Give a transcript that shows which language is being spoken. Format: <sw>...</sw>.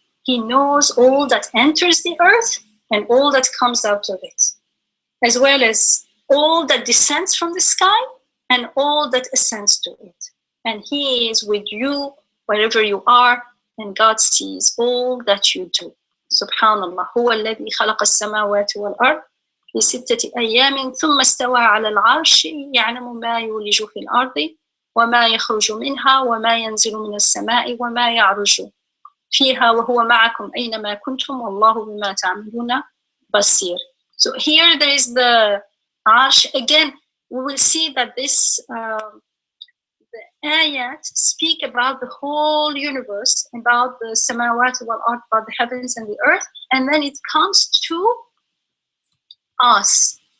<en>He knows all that enters the earth and all that comes out of it, as well as all that descends from the sky and all that ascends to it. And he is with you wherever you are, and God sees all that you do.</en> <ar>Subhanallah. هو الذي خلق السماوات والأرض في 6 أيام ثم استوى على العرش يعلم ما يولج في الأرض وما يخرج منها وما ينزل من السماء وما يعرج فيها وهو معكم أينما كنتم والله بما تعملون بصير.</ar> <en>So here there is the arsh. Again, we will see that this the ayat speak about the whole universe, about the</en> <ar>samawat wal ard,</ar> <en>about the heavens and the earth, and then it comes to us.</en>